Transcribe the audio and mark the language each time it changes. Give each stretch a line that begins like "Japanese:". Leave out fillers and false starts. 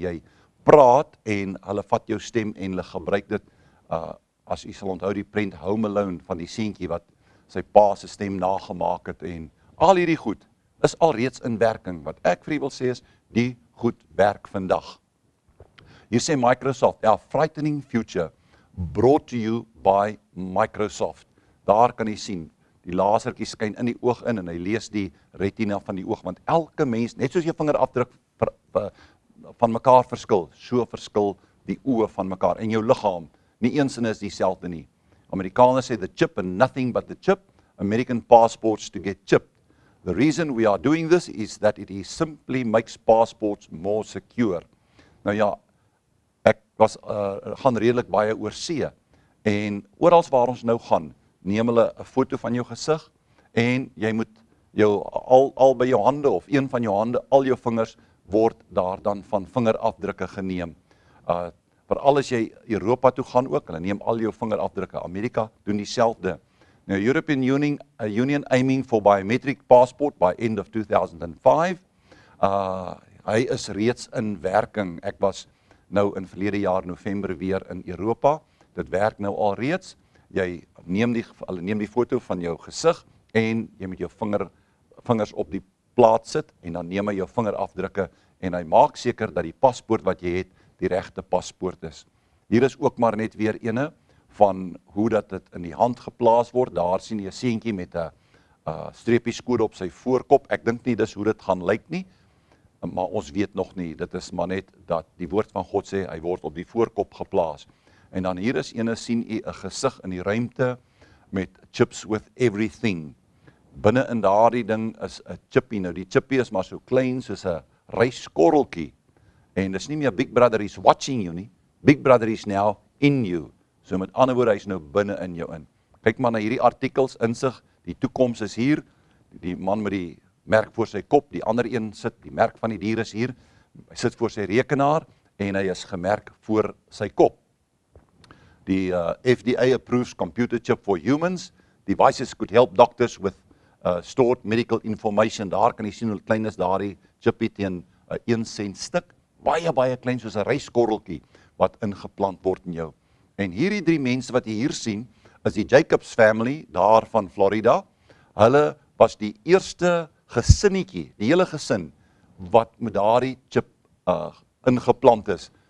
Afrikaans: Jy praat en hulle vat jou stem en hulle gebruik dit, as jy sal onthou die prent Home Alone van die seentjie wat sy pa se stem nagemaak het, en al hierdie goed is alreeds in werking. Wat ek vir u wil sê is, die goed werk vandag. Hier sê
English: Microsoft, a frightening future brought to you by Microsoft.
Afrikaans: Daar kan jy sien, die lasertjie skyn in die oog in, en hy lees die retina van die oog, want elke mens, net soos jou vingerafdruk van mekaar verskil, so verskil die oë van mekaar, en jou liggaam, nie eens is dieselfde nie. Amerikaners sê
English: the chip and nothing but the chip, American passports to get chipped. The reason we are doing this is that it simply makes passports more secure.
Afrikaans: Nou ja, ek gaan redelik baie oor see en oral waar ons nou gaan, neem hulle 'n foto van jou gesig en jy moet jou al by jou hande of een van jou hande, al jou vingers word daar dan van vingerafdrukke geneem. Veral as jy Europa toe gaan ook, hulle neem al jou vingerafdrukke. Amerika doen dieselfde.
English: Now, European Union aiming for biometric passport by end of 2005.
Afrikaans: Hy is reeds in werking. Ek was nou in verlede jaar November weer in Europa. Dit werk nou al reeds. Jy neem die foto van jou gesig en jy moet jou vingers op die plaat sit en dan neem hy jou vingerafdrukke en hy maak seker dat die paspoort wat jy het die regte paspoort is. Hier is ook maar net weer ene van hoe dat dit in die hand geplaas word. Daar sien jy 'n seentjie met 'n streepieskode op sy voorkop. Ek dink nie dis hoe dit gaan lyk nie, maar ons weet nog nie. Dit is maar net dat die woord van God sê hy word op die voorkop geplaas. En dan hier is ene sien u 'n gesig in die ruimte met
English: chips with everything.
Afrikaans: Binne in daardie ding is 'n chippie. Nou die chippie is maar so klein soos 'n ryskorreltjie. En dis nie meer
English: Big Brother is watching you
Afrikaans: nie.
English: Big Brother is now in you.
Afrikaans: So met ander woorde, hy is nou binne in jou in. Kyk maar na hierdie artikels, insig, die toekoms is hier. Die man met die merk voor sy kop, die ander een sit, die merk van die dier is hier. Hy sit voor sy rekenaar en hy is gemerk voor sy kop.
English: Die FDA approves computer chip for humans. Devices could help doctors with stored medical information.
Afrikaans: Daar kan jy sien hoe klein is daardie chippie teen 1 sent stuk. Baie klein soos 'n ryskorreltjie wat ingeplant word in jou. En hierdie 3 mense wat jy hier sien, is die Jacobs family daar van Florida. Hulle was die eerste gesinnetjie, die hele gesin, wat met daardie chip ingeplant is.